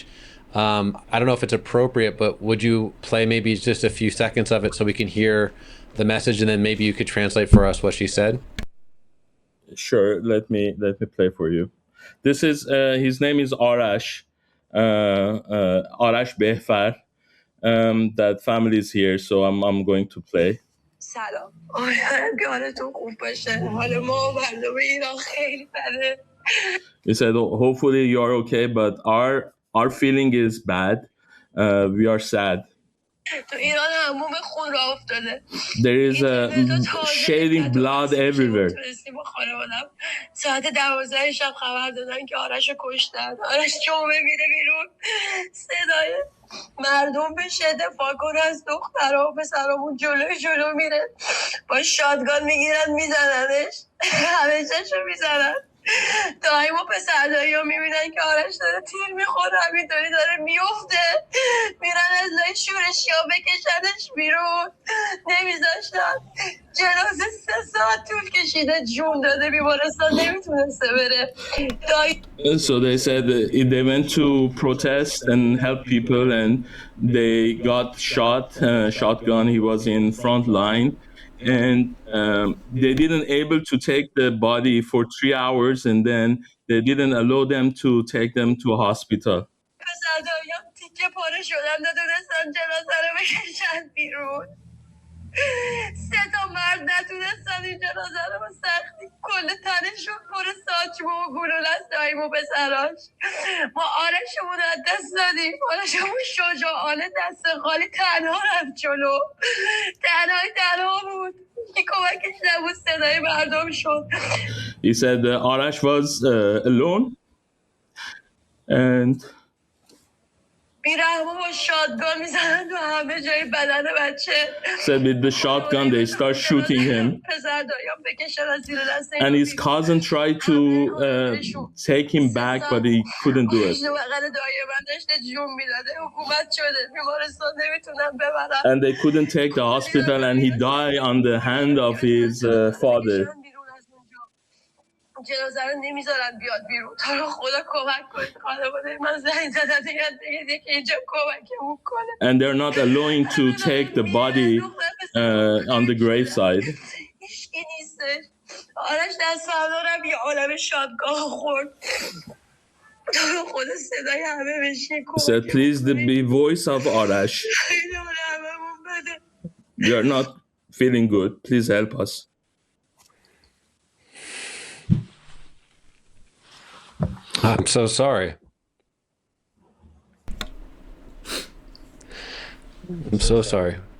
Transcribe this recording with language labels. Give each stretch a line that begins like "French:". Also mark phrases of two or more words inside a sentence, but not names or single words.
English: I don't know if it's appropriate, but would you play maybe just a few seconds of it so we can hear the message, and then maybe you could translate for us what she said? Sure, let me play for you. This is his name is Arash, Arash Behfar. That family is here, so I'm going to play.
Persian: سلام. امیدوارم که حالتون خوب باشه. حال ما و مردم ایران خیلی بده.
English: He said, hopefully you are okay, but our feeling is bad. We are sad. There is shedding blood everywhere.
Persian: ساعت 12 شب خبر دادن که آرش رو کشتن. آرش جمعه میره بیرون. صدای مردم بشه دفاع کنه از دخترها و پسرامون جلو میره. با شاتگان میگیرن میزننش. همه چشو میزنن. دایم و پسر دایی ها میبینن که آرش داره تیر میخوره همینطوری داره میفته میرن از لای شورشی ها بکشنش بیرون نمیذاشتن جنازه 3 ساعت طول کشیده جون داده بیمارستان نمیتونسته بره
English: So they said they went to protest and help people and they got shot, shotgun. He was in front line. And they didn't able to take the body for 3 hours, and then they didn't allow them to take them to a hospital.
Persian: سه تا مرد نتونستن این جنازه رو با سختی کل تنشون پر ساچمه و گلوله است داییم و پسراش ما آرشمون از دست دادیم آرشمون شجاعانه دست خالی تنها رفت جلو تنها بود که کمکش نبود صدای مردم شد.
English: He said Arash was alone and said with the shotgun they start shooting him and his cousin tried to take him back but he couldn't do it and they couldn't take the hospital and he died on the hand of his father.
Persian: جنازه رو نمیذارن بیاد بیرون تا رو خدا کمک کنید خانواده من زنگ زدن دیگه که اینجا کمکمون کنه
English: and they're not allowing to take the body on the grave side.
Persian: هیچکی نیستش آرش دست فردارم یه عالم شادگاه خورد تا رو خدا صدای همه بشین
English: said please the voice of Arash we are not feeling good please help us. I'm so sorry. I'm so sorry.